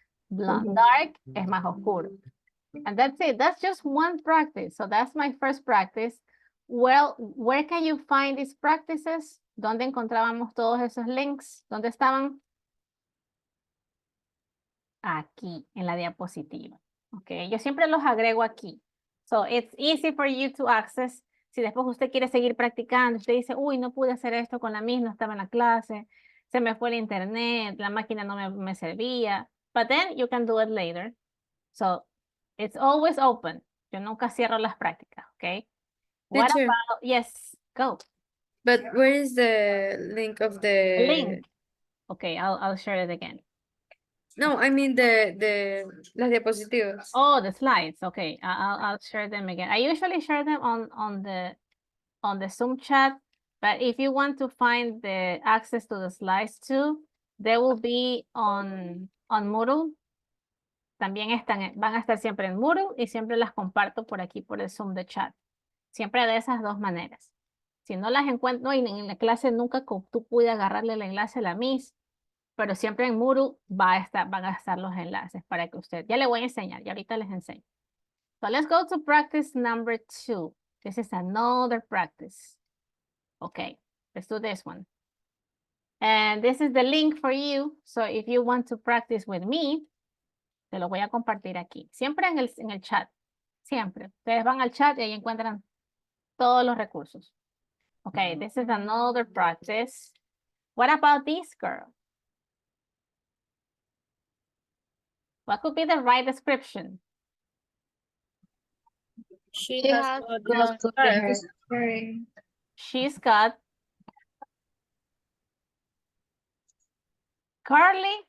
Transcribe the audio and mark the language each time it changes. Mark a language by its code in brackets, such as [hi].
[en] Blonde, dark [es] es más oscuro. [en] And that's it. That's just one practice. So that's my first practice. Well, where can you find these practices? [es] ¿Dónde encontrábamos todos esos links? ¿Dónde estaban? Aquí, en la diapositiva. Ok, yo siempre los agrego aquí. [en] So it's easy for you to access. [es] Si después usted quiere seguir practicando, usted dice, uy, no pude hacer esto con la misma, estaba en la clase, se me fue el internet, la máquina no me servía. [en] But then you can do it later. So it's always open. [es] Yo nunca cierro las prácticas, okay? [en] What Teacher, about, yes, go. but where is the link of the Link. Okay, I'll share it again. No, I mean [es] las diapositivas. [en] Oh, the slides. Okay, I'll share them again. I usually share them on the Zoom chat, but if you want to find the access to the slides too, they will be on Moodle. [es] También van a estar siempre en Moodle y siempre las comparto por aquí por el Zoom de chat. Siempre de esas dos maneras. Si no las encuentro en la clase, nunca tú pude agarrarle el enlace a la Miss, pero siempre en Moodle van a estar los enlaces para que usted, ya le voy a enseñar, y ahorita les enseño. [en] So let's go to practice number 2. This is another practice. Okay, let's do this one. And this is the link for you. So if you want to practice with me, [es] te lo voy a compartir aquí. Siempre en el chat. Siempre. Ustedes van al chat y ahí encuentran todos los recursos. [en] Okay, this is another practice. What about this girl? What could be the right description? She She has has got got long hair. hair. She's got curly,